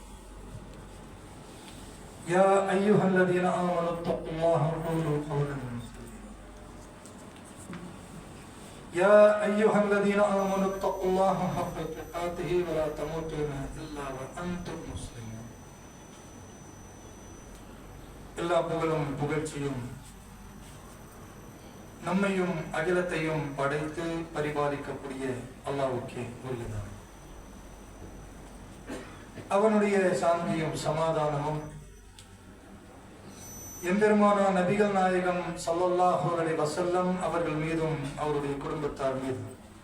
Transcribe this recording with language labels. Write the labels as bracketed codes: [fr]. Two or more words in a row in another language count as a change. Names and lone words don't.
[ar] يا أيها الذين آمنوا اتقوا الله وقولوا قولا سديدا يا أيها الذين آمنوا اتقوا الله حق تقاته ولا تموتن إلا وأنتم مسلمون [ta] எல்லா புகழும் புகழ்ச்சியும் நம்மையும் அகிலத்தையும் படைத்து பரிபாலிக்கக்கூடிய அல்லாஹ்வுக்கே உரியதான். அவனுடைய சாந்தியும் சமாதானமும் எம்பெருமானா நபிகள் நாயகம் [ar] صلى الله عليه وسلم [ta] அவர்கள் மீதும் அவருடைய குடும்பத்தார் மீதும்